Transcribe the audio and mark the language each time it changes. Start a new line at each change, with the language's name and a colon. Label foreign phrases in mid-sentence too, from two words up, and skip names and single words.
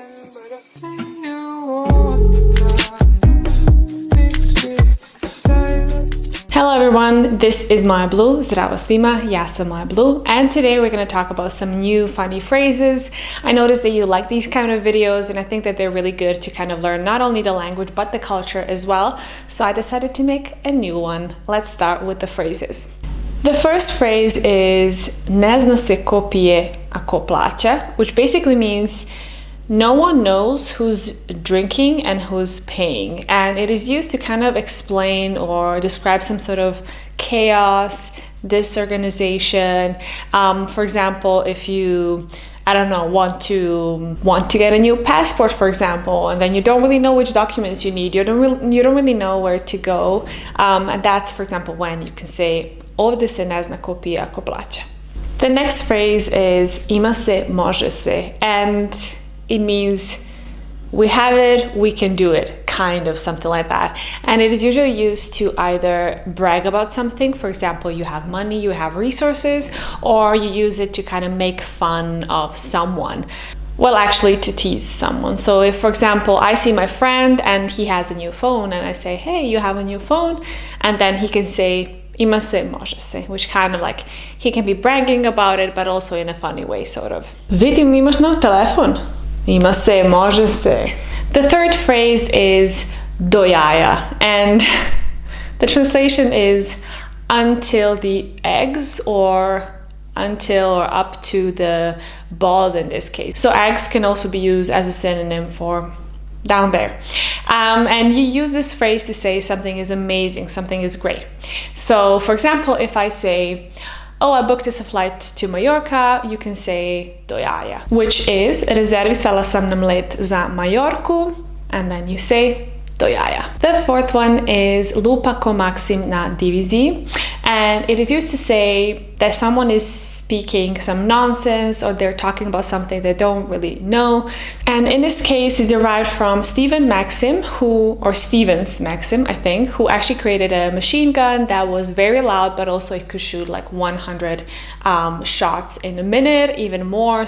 English: Hello everyone, this is Moja Blue.
Bosnian: Zdravo svima, ja sam
English: Moja Blue, and today we're going to talk about some new funny phrases. I noticed that you like these kind of videos, and I think that they're really good to kind of learn not only the language but the culture as well. So I decided to make a new one. Let's start with the phrases. The first phrase is
Bosnian: ne zna se ko pije, a ko plaća,
English: which basically means no one knows who's drinking and who's paying, and it is used to kind of explain or describe some sort of chaos, disorganization. For example, if you, I don't know, want to get a new passport, for example, and then you don't really know which documents you need, you don't really know where to go, and that's, for example, when you can say
Bosnian: ovdje se ne zna ko pije, a ko plaća.
English: The next phrase is
Bosnian: ima se, može se,
English: and it means we have it, we can do it, kind of something like that. And it is usually used to either brag about something, for example, you have money, you have resources, or you use it to kind of make fun of someone. Well, actually to tease someone. So if, for example, I see my friend and he has a new phone and I say, hey, you have a new phone, and then he can say,
Bosnian: ima se, može se,
English: which kind of like, he can be bragging about it, but also in a funny way, sort of.
Bosnian: Vidim, imaš nov telefon. Ima se, može se.
English: The third phrase is
Bosnian: do jaja,
English: and the translation is until the eggs, or until or up to the balls in this case. So eggs can also be used as a synonym for down there. And you use this phrase to say something is amazing, something is great. So for example, if I say, oh, I booked us a flight to Mallorca, you can say
Bosnian: do jaja,
English: which is
Bosnian: rezervisala sam nam let za Majorku,
English: and then you say
Bosnian: do jaja.
English: The fourth one is
Bosnian: Lupa ko Maksim na diviziji,
English: and it is used to say that someone is speaking some nonsense or they're talking about something they don't really know. And in this case, it derived from Maksim, Stevens Maksim, I think, who actually created a machine gun that was very loud, but also it could shoot like 100 shots in a minute, even more.